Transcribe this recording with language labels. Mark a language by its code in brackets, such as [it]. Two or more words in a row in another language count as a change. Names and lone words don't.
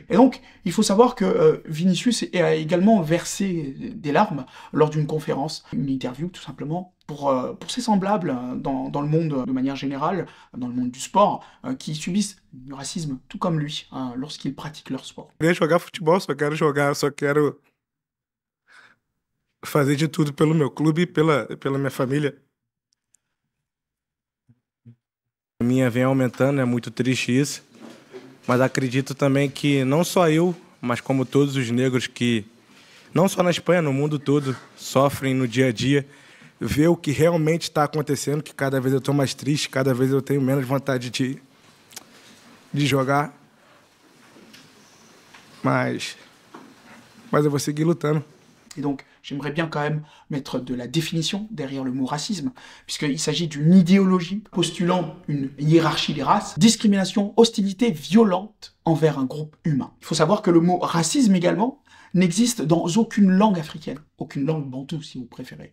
[fr] Et donc, il faut savoir que Vinicius a également versé des larmes lors d'une conférence, une interview, tout simplement, pour ses semblables dans le monde de manière générale, dans le monde du sport, qui subissent du racisme, tout comme lui, lorsqu'ils pratiquent leur sport. [pt] Eu queria jogar futebol, só quero jogar, só quero fazer de tudo pelo meu clube e pela minha família. A minha vem aumentando, é muito triste isso, mas acredito também que não só eu, mas como todos os negros que, não só na Espanha, no mundo todo, sofrem no dia a dia, ver o que realmente está acontecendo, que cada vez eu estou mais triste, cada vez eu tenho menos vontade de jogar, mas eu vou seguir lutando. [fr] Et donc, j'aimerais bien quand même mettre de la définition derrière le mot racisme, puisqu'il s'agit d'une idéologie postulant une hiérarchie des races, discrimination, hostilité violente envers un groupe humain. Il faut savoir que le mot racisme également n'existe dans aucune langue africaine, aucune langue bantoue si vous préférez.